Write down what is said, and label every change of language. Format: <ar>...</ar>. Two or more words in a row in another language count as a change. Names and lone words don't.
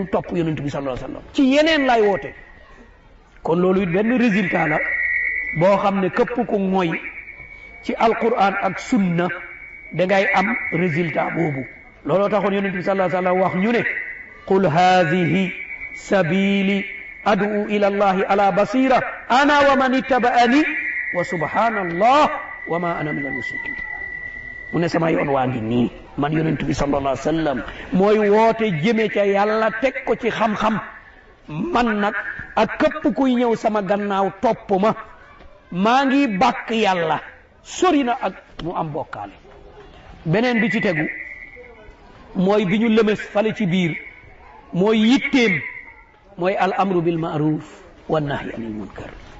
<wo>topp yonent bi</wo> <ar>صلى الله عليه وسلم</ar> <wo>ci yeneen lay woote kon loolu it benn résultat la boo xam ne képp ku mooy ci alquran ak sunna da ngay am résultat boobu looloo taxoon yonent bi</wo> <ar>صلى الله عليه وسلم</ar> <wo>wax ñu ne</wo> <ar>قل هذه سبيلي أدعو إلى الله على بصيرة أنا ومن اتبعني و سبحان الله وما أنا من المشركين</ar> <wo>mu ne sama yoon waa ngi nii man yonent bi</wo> <ar>صلى الله عليه وسلم</ar> <wo>mooy woote jëme ca yàlla teg ko ci xam-xam man nag ak képp kuy ñëw sama gannaaw topp ma maa ngi bàkk yàlla sori na ak mu am bokkaale beneen bi ci tegu mooy bi ñu lëmes fale ci biir mooy yitteem mooy</wo> <ar>الأمر بالمعروف والنهي عن المنكر</ar>